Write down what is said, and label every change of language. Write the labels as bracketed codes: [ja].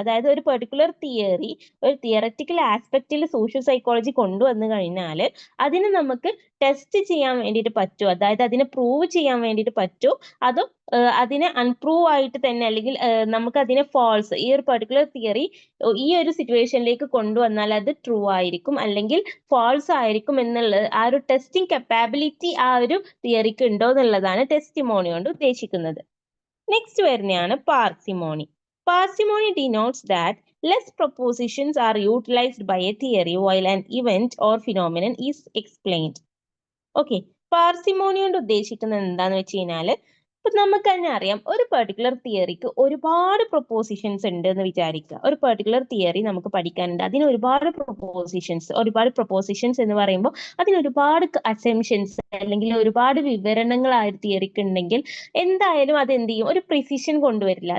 [ml] അതായത് ഒരു particular theory ഒരു തിയററ്റിക്കൽ ആസ്പെക്റ്റിൽ സോഷ്യൽ സൈക്കോളജി കൊണ്ടുവന്നു കഴിഞ്ഞാൽ അതിനെ നമുക്ക് ടെസ്റ്റ് ചെയ്യാൻ വേണ്ടിയിട്ട് പറ്റുമോ, അതായത് അതിനെ പ്രൂവ് ചെയ്യാൻ വേണ്ടിയിട്ട് പറ്റുമോ, അതോ അതിനെ അൺപ്രൂവ് ആയിട്ട് തന്നെ അല്ലെങ്കിൽ നമുക്ക് അതിനെ ഫാൾസ്, ഈ ഒരു പെർട്ടിക്കുലർ തിയറി ഈ ഒരു സിറ്റുവേഷനിലേക്ക് കൊണ്ടുവന്നാൽ അത് ട്രൂ ആയിരിക്കും അല്ലെങ്കിൽ ഫാൾസ് ആയിരിക്കും എന്നുള്ള ആ ഒരു ടെസ്റ്റിംഗ് കപ്പാബിലിറ്റി ആ ഒരു തിയറിക്ക് ഉണ്ടോ എന്നുള്ളതാണ് ടെസ്റ്റിമോണി കൊണ്ട് ഉദ്ദേശിക്കുന്നത്. നെക്സ്റ്റ് വരുന്നതാണ് parsimony. [en] Parsimony denotes that less propositions are utilized by a theory while an event or phenomenon is explained. [ml] Okay, parsimony കൊണ്ട് ഉദ്ദേശിക്കുന്നത് എന്താന്ന് വെച്ച് കഴിഞ്ഞാൽ ഇപ്പൊ നമുക്ക് തന്നെ അറിയാം ഒരു പെർട്ടിക്കുലർ തിയറിക്ക് ഒരുപാട് പ്രൊപ്പോസിഷൻസ് ഉണ്ട് എന്ന് വിചാരിക്കുക. ഒരു പെർട്ടിക്കുലർ തിയറി നമുക്ക് പഠിക്കാനുണ്ട്, അതിന് ഒരുപാട് പ്രൊപ്പോസിഷൻസ് എന്ന് പറയുമ്പോൾ അതിന് ഒരുപാട് അസംഷൻസ് അല്ലെങ്കിൽ ഒരുപാട് വിവരണങ്ങൾ ആ ഒരു തിയറിക്ക് ഉണ്ടെങ്കിൽ എന്തായാലും അത് എന്ത് ചെയ്യും, ഒരു പ്രിസിഷൻ കൊണ്ടുവരില്ല.